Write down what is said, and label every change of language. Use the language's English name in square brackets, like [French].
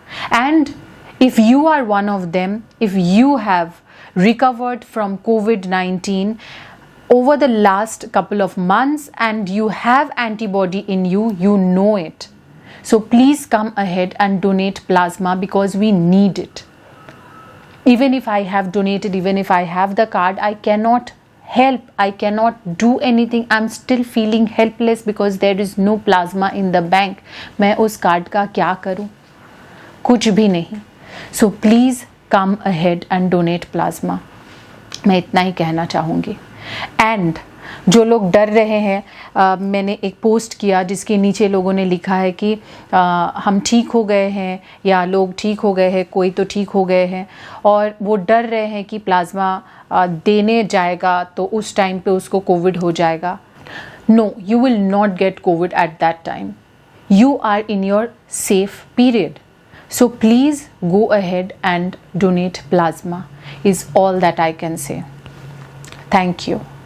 [English] And if you are one of them, if you have recovered from COVID-19 over the last couple of months and you have antibody in you, you know it. So please come ahead and donate plasma because we need it. Even if I have donated, even if I have the card, I cannot help, I cannot do anything. I'm still feeling helpless because there is no plasma in the bank. [Hindi] मैं उस card का क्या करूं? कुछ भी नहीं. [English] So please come ahead and donate plasma. [Hindi] मैं इतना ही कहना चाहूँगी. एंड जो लोग डर रहे हैं, मैंने एक पोस्ट किया जिसके नीचे लोगों ने लिखा है कि हम ठीक हो गए हैं या लोग ठीक हो गए हैं, कोई तो ठीक हो गए हैं, और वो डर रहे हैं कि प्लाज्मा देने जाएगा तो उस टाइम पे उसको कोविड हो जाएगा. [English] No, you will not get COVID at that time. You are in your safe period. So please go ahead and donate plasma is all that I can say. Thank you.